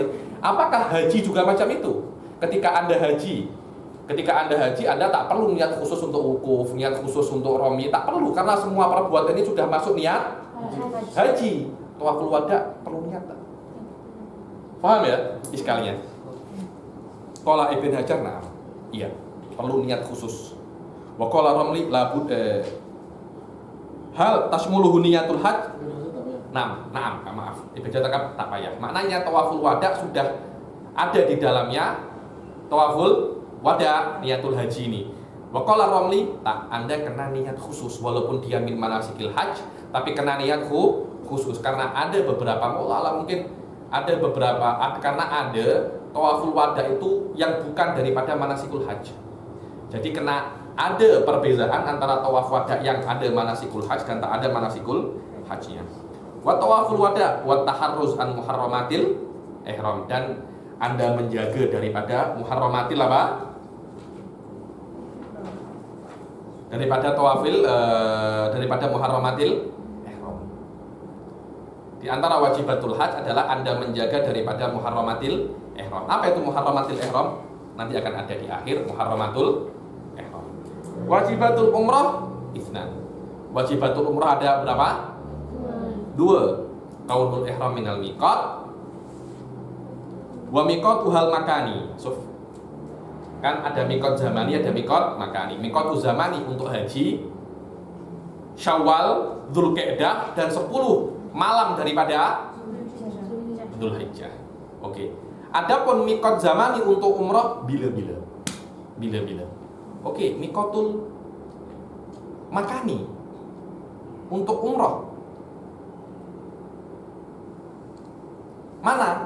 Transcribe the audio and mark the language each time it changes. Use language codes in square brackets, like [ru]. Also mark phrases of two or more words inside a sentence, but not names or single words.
[ms] Apakah haji juga macam itu? Ketika Anda haji, Anda tak perlu niat khusus untuk wukuf, niat khusus untuk romi, tak perlu. Karena semua perbuatan ini sudah masuk niat haji. [ar] طواف الوداع [ms] perlu niat tak? Paham ya iskalinya? [ar] قال ابن حجر, [ms] nah, iya, perlu niat khusus. [ar] وقال الرملي لا بد هل تشمله نية الحج. [ms] Maaf. Ibn Hajar tak payah. Maknanya [ar] طواف الوداع [ms] sudah ada di dalamnya [ar] طواف الوداع نية الحج [ms] ini. [ar] وقال الرملي, [ms] tak, Anda kena niat khusus walaupun dia [ar] من مناسك الحج, [ms] tapi kena niat khusus karena ada beberapa ulama mungkin karena ada [ar] طواف الوداع [ms] itu yang bukan daripada [ar] مناسك الحج. [ms] Jadi kena ada perbedaan antara [ar] طواف وداع [ms] yang ada [ar] مناسك الحج [ms] dan tak ada manasikul hajjnya. [ar] وطواف الوداع والتحرز عن محرمات الإحرام, [ms] dan Anda menjaga daripada muharramatil apa? Daripada [ar] محرمات الإحرام. [ms] Di antara [ar] واجبات الحج [ms] adalah Anda menjaga daripada [ar] محرمات الإحرام. [ms] Apa itu [ar] محرمات الإحرام? [ms] Nanti akan ada di akhir [ar] محرمات الإحرام. واجبات العمرة اثنان. واجبات العمرة [ms] ada berapa? 2. [ar] كون الإحرام من الميقات وميقاتها المكاني. [ms] Kan ada [ar] ميقات زماني, [ms] ada [ar] ميقات مكاني. ميقات زماني [ms] untuk haji Syawal, Dzulqa'dah dan 10 malam daripada Dzulhijjah. Oke. Adapun [ar] ميقات زماني [ms] untuk umrah bila-bila. Oke, [ar] الميقات المكاني [ms] untuk umrah mana?